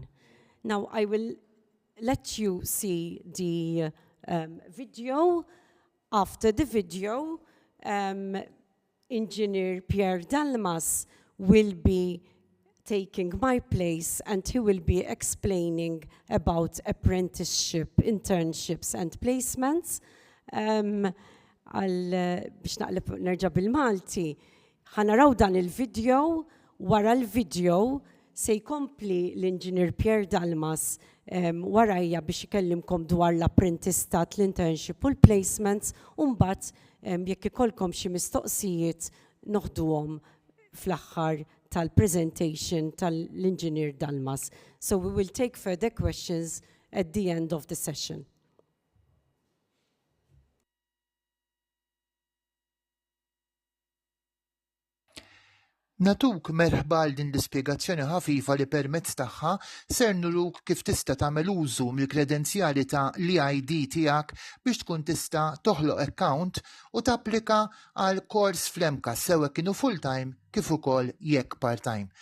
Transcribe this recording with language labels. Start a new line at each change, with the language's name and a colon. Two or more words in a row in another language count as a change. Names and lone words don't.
English: Now I will let you see the video. After the video, Engineer Pierre Dalmas will be taking my place and he will be explaining about apprenticeship, internships and placements.
Maltese: Biex naqleb nerġa' bil-Malti, ħanaraw dan il-video, wara l-video se jkompli l-Engineer Pierre Dalmas warajja biex ikellimkom dwar l-apprentistat, l-internship u l-placements, u mbagħad jekk ikolkom xi mistoqsijiet noħduhom fl-aħħar tal-presentation tal-Engineer Dalmas.
English: So we will take further questions at the end of the session.
Maltese: Natuk merħba għal din l-ispjegazzjoni ħafifa li permezz tagħha ser nuruk kif tista' tagħmel użu mill-kredenzjali ta' l-ID tiegħek biex tkun tista' toħloq account u tapplika għal kors fl-MCAST sewa kienu full-time kif ukoll jekk part-time.